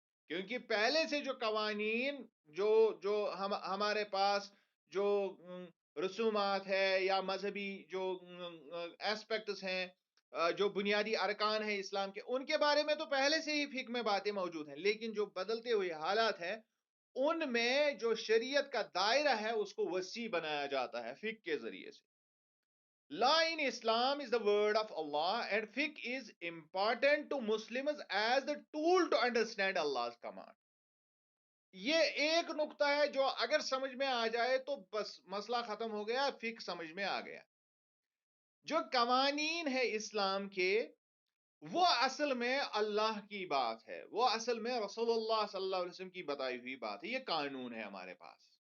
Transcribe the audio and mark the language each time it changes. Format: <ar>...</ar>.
<ur>کیونکہ پہلے سے جو قوانین جو ہمارے پاس جو رسومات ہے یا مذہبی جو ایسپیکٹس ہیں, جو بنیادی ارکان ہیں اسلام کے, ان کے بارے میں تو پہلے سے ہی فقہ میں باتیں موجود ہیں. لیکن جو بدلتے ہوئے حالات ہیں ان میں جو شریعت کا دائرہ ہے اس کو وسیع بنایا جاتا ہے فقہ کے ذریعے سے.</ur> <en>Law in Islam is the word of Allah and fiqh is important to Muslims as the tool to understand Allah's command.</en> <ur>یہ ایک نقطہ ہے جو اگر سمجھ میں آ جائے تو بس مسئلہ ختم ہو گیا, فقہ سمجھ میں آ گیا. جو قوانین ہے اسلام کے وہ اصل میں اللہ کی بات ہے, وہ اصل میں رسول اللہ صلی اللہ علیہ وسلم کی بتائی ہوئی بات ہے, یہ قانون ہے ہمارے پاس.</ur>